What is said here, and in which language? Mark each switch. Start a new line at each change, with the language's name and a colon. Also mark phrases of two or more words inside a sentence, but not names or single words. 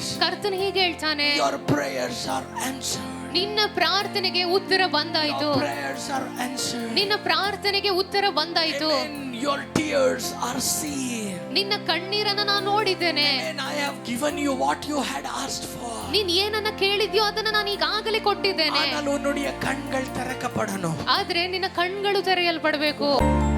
Kannada: ಕರ್ತನು ಹೀಗೆ ಹೇಳ್ತಾನೆ,
English: your prayers are answered.
Kannada: ನಿನ್ನ ಪ್ರಾರ್ಥನೆಗೆ ಉತ್ತರ ಬಂದಾಯ್ತು.
English: Your prayers are answered.
Kannada: ನಿನ್ನ ಪ್ರಾರ್ಥನೆಗೆ ಉತ್ತರ ಬಂದಾಯ್ತು.
English: Amen. Your tears are seen.
Kannada: ನಿನ್ನ ಕಣ್ಣೀರನ್ನ ನಾನು ನೋಡಿದ್ದೇನೆ.
English: And I have given you what you had asked for.
Kannada: ನೀನ್ ಏನನ್ನ ಕೇಳಿದ್ಯೋ ಅದನ್ನ ನಾನು ಈಗಾಗಲೇ ಕೊಟ್ಟಿದ್ದೇನೆ.
Tamil: ஆனால் உன்னுடைய கண்கள் திறக்கப்படணும்.
Kannada: ಆದ್ರೆ ನಿನ್ನ ಕಣ್ಗಳು ತೆರೆಯಲ್ಪಡಬೇಕು.